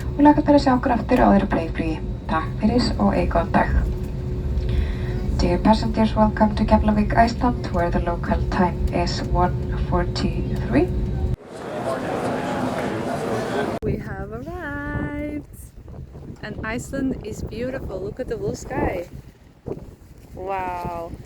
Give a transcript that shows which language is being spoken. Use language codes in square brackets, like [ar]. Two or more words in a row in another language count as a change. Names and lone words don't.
[is] hlakka til að sjá okkur aftur á öðru breiðflugi. Takk fyrir og eigi góðan dag. [en] Dear passengers, welcome to Keflavik, Iceland, where the local time is 1:43. We have arrived! And Iceland is beautiful. Look at the blue sky. Wow.